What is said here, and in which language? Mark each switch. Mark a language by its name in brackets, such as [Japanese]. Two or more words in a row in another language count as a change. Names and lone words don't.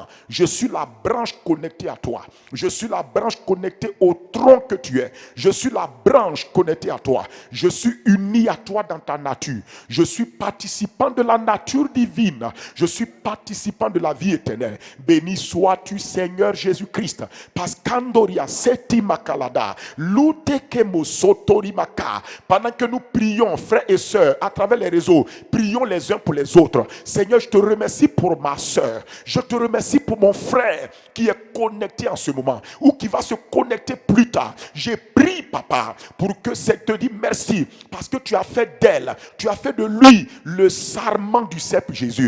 [French] Je suis la branche connectée à toi. Je suis la branche connectée au tronc que tu es. Je suis la branche connectée à toi. Je suis uni à toi dans ta nature. Je suis participant de la nature divine. Je suis participant de la vie éternelle. Béni sois-tu, Seigneur Jésus-Christ. Parce qu'andoria seti makalada lutekemo sotorimaka. Pendant que nous prions, frères et sœurs, à travers les réseaux, prions les uns pour les autres. Seigneur, je te remercie pour ma soeur. Je te remercie pour mon frère qui est connecté en ce moment ou qui va se connecter plus tard. J'ai prié, papa, pour que c'est te dire merci parce que tu as fait d'elle, tu as fait de lui le sarment du cèpe Jésus.